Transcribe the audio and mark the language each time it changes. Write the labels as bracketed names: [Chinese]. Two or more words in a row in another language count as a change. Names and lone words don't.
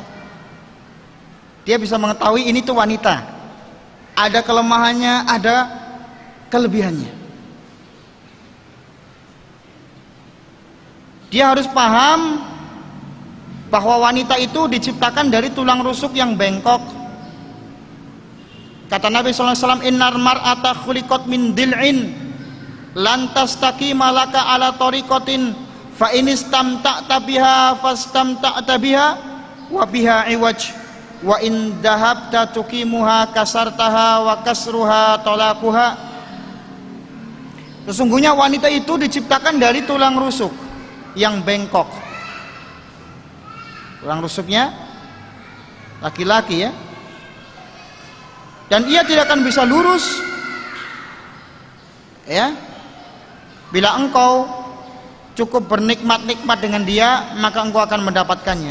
[Indonesian] Dia bisa mengetahui ini tuh wanita, ada kelemahannya, ada kelebihannya. Dia harus paham bahwa wanita itu diciptakan dari tulang rusuk yang bengkok. Kata Nabi SAW, [Arabic] إن المرأة خلقت من ضلع لن تستقيم لك على طريقة فإن استمتعت بها استمتعت بها وبها عوج وإن ذهبت تقيمها كسرتها وكسرها طلاقها. [Indonesian] Sesungguhnya wanita itu diciptakan dari tulang rusuk yang bengkok. Tulang rusuknya laki-laki ya, dan ia tidak akan bisa lurus ya bila engkau cukup bernikmat-nikmat dengan dia, maka engkau akan mendapatkannya.